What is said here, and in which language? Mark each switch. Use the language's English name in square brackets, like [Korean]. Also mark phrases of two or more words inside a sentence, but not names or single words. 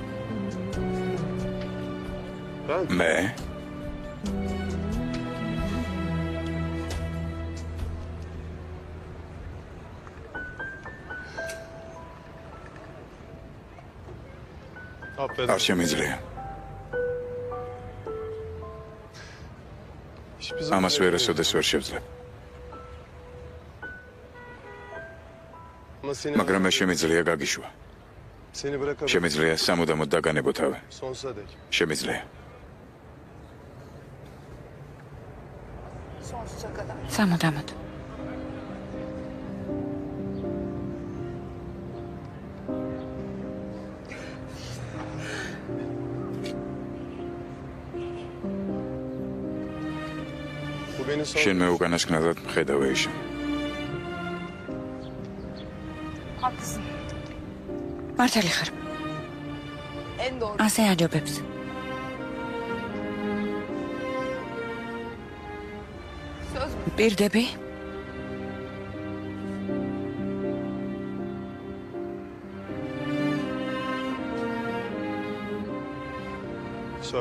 [Georgian] მე? [Turkish] Affet. [Georgian] არ შემიძლია. [Turkish] Hiçbir zaman [Georgian] ამას ვერასოდეს ვერ შევძლებ. [Turkish] Ama seni, [Georgian] მაგრამ მე შემიძლია გაგიშვა. [Turkish] seni bırakabilirim. [Georgian] შემიძლია სამუდამოდ დაგანებო თავი. [Turkish] Sonsuza dek. [Georgian] შემიძლია. [Turkish] Sonsuza kadar. [Georgian] სამუდამოდ. [Turkish] Bu beni son... [Georgian] შენ მე უკანასკნელად მხედავ ეიშან. [Turkish] Haklısın. [Georgian] მართალი ხარ. [Turkish] En doğru. [Georgian] ასე აჯობებს. [Turkish] Söz mü? [Georgian] პირდები? [Turkish] Söz.